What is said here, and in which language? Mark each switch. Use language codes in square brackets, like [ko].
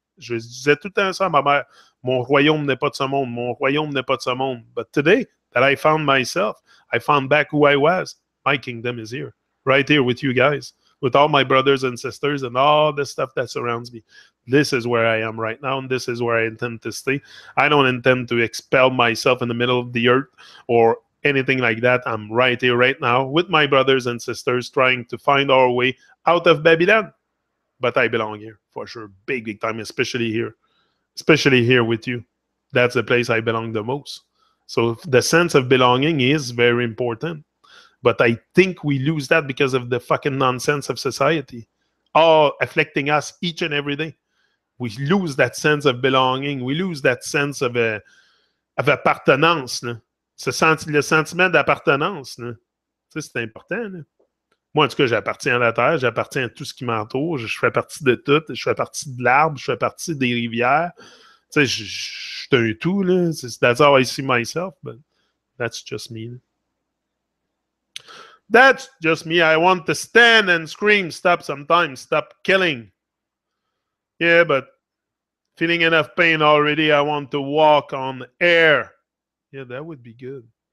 [fr] Je disais tout le temps ça à ma mère. Mon royaume n'est pas de ce monde. Mon royaume n'est pas de ce monde. [en] But today that I found myself, I found back who I was. My kingdom is here, right here with you guys, with all my brothers and sisters and all the stuff that surrounds me. This is where I am right now, and this is where I intend to stay. I don't intend to expel myself in the middle of the earth or anything like that. I'm right here, right now, with my brothers and sisters, trying to find our way out of Babylon. But I belong here, for sure. Big, big time, especially here. Especially here with you. That's the place I belong the most. So the sense of belonging is very important. But I think we lose that because of the fucking nonsense of society, all affecting us each and every day. We lose that sense of belonging. We lose that sense of appartenance. [fr] Là. Le sentiment d'appartenance. C'est important. Là. Moi, en tout cas, j'appartiens à la terre, j'appartiens à tout ce qui m'entoure, je fais partie de tout, je fais partie de l'arbre, je fais partie des rivières. Tu sais, je suis un tout. Là. [en] That's how I see myself, but that's just me. Là. That's just me. I want to stand and scream, stop sometimes, stop killing. Yeah, but feeling enough pain already, I want to walk on air. Yeah, that would be good.